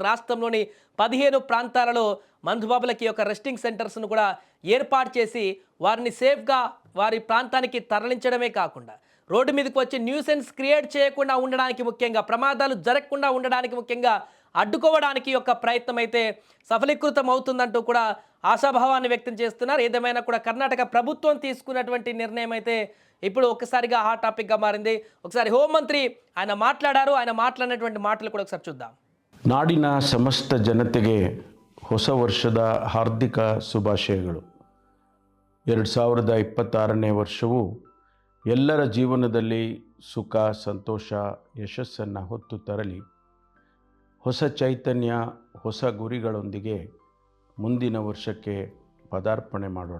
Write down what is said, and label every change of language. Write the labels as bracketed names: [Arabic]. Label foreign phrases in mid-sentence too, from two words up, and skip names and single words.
[Telugu] రాష్ట్రంలోని 15 ప్రాంతాలలో మందుబాబులకి యొక్క [English] resting centers [Telugu] కూడా ఏర్పాటు చేసి వారిని సేఫ్గా వారి ప్రాంతానికి తరలించడమే కాకుండా రోడ్డు మీదకి వచ్చి [English] nuisance create [Telugu] చేయకుండా ఉండడానికి, ముఖ్యంగా ప్రమాదాలు జరగకుండా ఉండడానికి, ముఖ్యంగా అడ్డుకోవడానికి యొక్క ప్రయత్నం అయితే సఫలీకృతం అవుతుందంటూ కూడా ఆశాభావాన్ని వ్యక్తం చేస్తున్నారు. ఏదేమైనా కూడా కర్ణాటక ప్రభుత్వం తీసుకున్నటువంటి నిర్ణయం అయితే ఇప్పుడు ఒక్కసారిగా [English] hot topic [Telugu] మారింది. ఒకసారి హోంమంత్రి ఆయన మాట్లాడారు. ఆయన మాట్లాడినటువంటి మాటలు కూడా ఒకసారి చూద్దాం. [Kannada] ನಾಡಿನ ಸಮಸ್ತ ಜನತೆಗೆ ಹೊಸ ವರ್ಷದ ಹಾರ್ದಿಕ ಶುಭಾಶಯಗಳು. 2026ನೇ ವರ್ಷವು ಎಲ್ಲರ ಜೀವನದಲ್ಲಿ ಸುಖ, ಸಂತೋಷ, ಯಶಸ್ಸನ್ನು ಹೊತ್ತು ತರಲಿ. ಹೊಸ ಚೈತನ್ಯ, ಹೊಸ ಗುರಿಗಳೊಂದಿಗೆ ಮುಂದಿನ ವರ್ಷಕ್ಕೆ ಪದಾರ್ಪಣೆ ಮಾಡೋಣ.